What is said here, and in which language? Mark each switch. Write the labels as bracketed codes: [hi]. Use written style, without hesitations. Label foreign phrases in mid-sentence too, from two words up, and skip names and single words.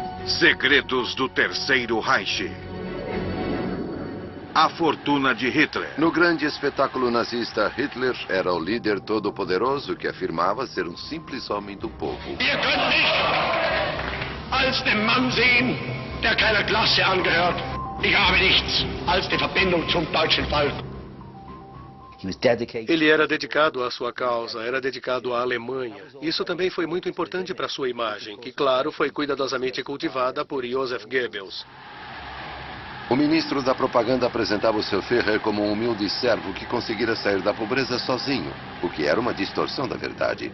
[pt] Segredos do Terceiro Reich. A fortuna de Hitler. No grande espetáculo nazista, Hitler era o líder todo-poderoso que afirmava ser um simples homem do povo. [de] Ihr könnt mich als den Mann sehen, der keiner Klasse angehört. Ich habe nichts als die Verbindung zum deutschen Volk. [pt] Ele era dedicado à sua causa, era dedicado à Alemanha. Isso também foi muito importante para sua imagem, que, claro, foi cuidadosamente cultivada por Joseph Goebbels. O ministro da propaganda apresentava o seu Führer como um humilde servo que conseguira sair da pobreza sozinho, o que era uma distorção da verdade.